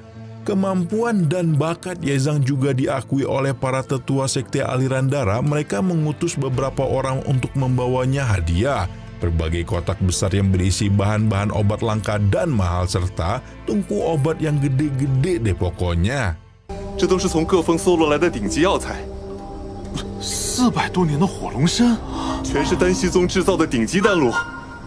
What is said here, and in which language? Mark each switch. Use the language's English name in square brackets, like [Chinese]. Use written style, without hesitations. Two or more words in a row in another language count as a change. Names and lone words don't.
[Indonesian] Kemampuan dan bakat Yezang juga diakui oleh para tetua sekte aliran darah. Mereka mengutus beberapa orang untuk membawanya hadiah. Berbagai kotak besar yang berisi bahan-bahan obat langka dan mahal serta tungku obat yang gede-gede deh pokoknya. [Chinese] 这都是从各峰搜罗来的顶级药材 400多年的火龙参，全是丹溪宗制造的顶级丹炉。